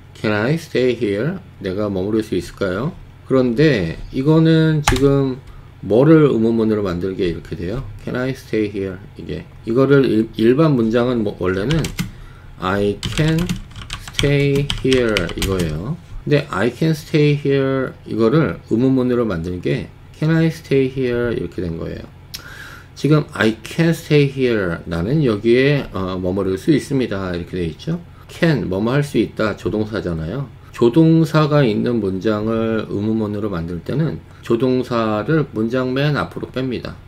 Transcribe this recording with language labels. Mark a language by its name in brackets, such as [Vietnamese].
[English] Can I stay here? [Korean] 내가 머무를 수 있을까요? 그런데 이거는 지금 뭐를 의문문으로 만들게 이렇게 돼요. [English] Can I stay here? [Korean] 이거를 일반 문장은 원래는 [English] I can stay here [Korean] 이거예요. 근데 [English] I can stay here [Korean] 이거를 의문문으로 만드는 게 [English] Can I stay here? [Korean] 이렇게 된 거예요. 지금 [English] I can stay here [Korean] 나는 여기에 머무를 수 있습니다 이렇게 되어 있죠. can 뭐뭐 할 수 있다 조동사잖아요. 조동사가 있는 문장을 의문문으로 만들 때는 조동사를 문장 맨 앞으로 뺍니다.